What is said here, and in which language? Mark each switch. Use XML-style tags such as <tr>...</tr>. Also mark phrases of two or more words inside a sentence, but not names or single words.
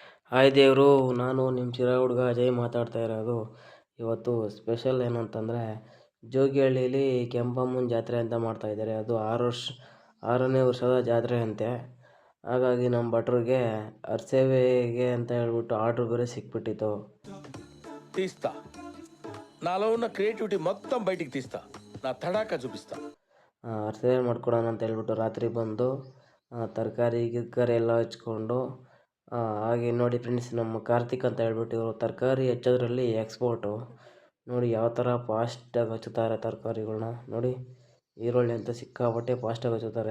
<kn>ಹಾಯ್ ದೇವರು, ನಾನು ನಿಮ್ಮ ಚಿರ ಹುಡುಗ ಅಜಯ್ ಮಾತಾಡ್ತಾ ಇರೋದು. ಇವತ್ತು ಸ್ಪೆಷಲ್ ಏನಂತಂದರೆ, ಜೋಗಿಹಳ್ಳಿಲಿ ಕೆಂಪಮ್ಮನ ಜಾತ್ರೆ ಅಂತ ಮಾಡ್ತಾಯಿದ್ದಾರೆ. ಅದು 6ನೇ ವರ್ಷದ ಜಾತ್ರೆ ಅಂತೆ. ಹಾಗಾಗಿ ನಮ್ಮ ಭಟ್ರಿಗೆ ಅರ್ಸೇವೆಗೆ ಅಂತ ಹೇಳ್ಬಿಟ್ಟು ಆರ್ಡ್ರ್ ಬೇರೆ సిక్కిಬಿಟ್ಟಿತ್ತು.</kn> <te>తీస్తా నాలో ఉన్న క్రియేటివిటీ మొత్తం బయటికి తీస్తా, నా తడాక చూపిస్తా.</te> <kn>ಅರ್ಸೇವೆ ಮಾಡ್ಕೊಡೋಣ ಅಂತ ಹೇಳ್ಬಿಟ್ಟು ರಾತ್ರಿ ಬಂದು ತರಕಾರಿ ಗಿರ್ಕಾರಿ ಎಲ್ಲ ಹಚ್ಕೊಂಡು, ಹಾಗೆ ನೋಡಿ ಫ್ರೆಂಡ್ಸ್, ನಮ್ಮ ಕಾರ್ತಿಕ್ ಅಂತ ಹೇಳ್ಬಿಟ್ಟು ಇವರು ತರಕಾರಿ ಹೆಚ್ಚೋದ್ರಲ್ಲಿ ಎಕ್ಸ್ಪೋರ್ಟು. ನೋಡಿ ಯಾವ ಥರ ಫಾಸ್ಟಾಗಿ ಹಚ್ಚುತ್ತಾರೆ ತರಕಾರಿಗಳ್ನ. ನೋಡಿ, ಈರುಳ್ಳಿ ಅಂತ ಸಿಕ್ಕಾಪಟ್ಟೆ ಫಾಸ್ಟಾಗಿ ಹಚ್ಚುತ್ತಾರೆ.</kn>